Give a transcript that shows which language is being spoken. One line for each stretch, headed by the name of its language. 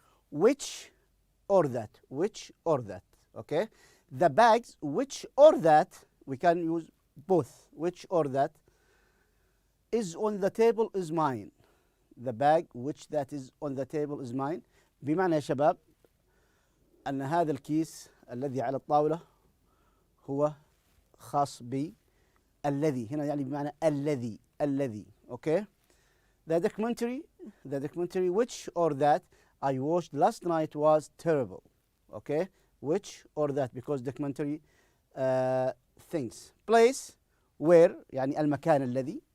English: Which or that, okay. The bags, which or that, we can use both, which or that, is on the table is mine. The bag which that is on the table is mine.
Arabic: بمعنى يا شباب أن هذا الكيس الذي على الطاولة هو خاص بي. الذي هنا يعني بمعنى الذي.
English: Okay. The documentary which or that I watched last night was terrible. Okay. Which or that, because documentary things. Place where
Arabic: يعني المكان الذي.